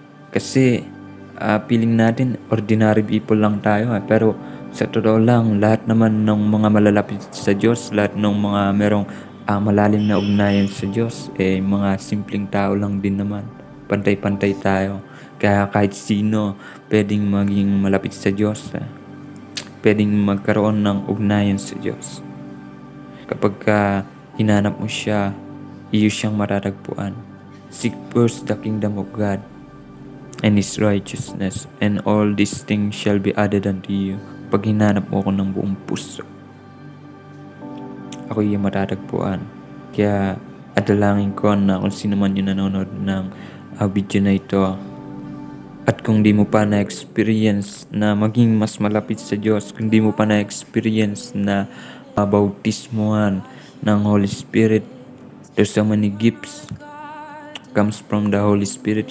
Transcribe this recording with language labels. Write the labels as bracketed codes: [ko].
[tl] Kasi feeling natin ordinary people lang tayo, pero sa totoo lang, lahat naman ng mga malalapit sa Diyos, lahat ng mga merong malalim na ugnayan sa Diyos, mga simpleng tao lang din naman. Pantay-pantay tayo. Kaya kahit sino pwedeng maging malapit sa Diyos, pwedeng magkaroon ng ugnayan sa Diyos. Kapag hinanap mo siya, iyo siyang matatagpuan. [en] Seek first the kingdom of God and His righteousness, and all these things shall be added unto you. [tl] Pag hinanap mo ako ng buong puso, ako yung matatagpuan. Kaya adalangin ko na kung sino man yung nanonood ng video na ito, at kung di mo pa na-experience na maging mas malapit sa Diyos, kung di mo pa na-experience na bautismuhan ng Holy Spirit, [en] there's so many gifts comes from the Holy Spirit.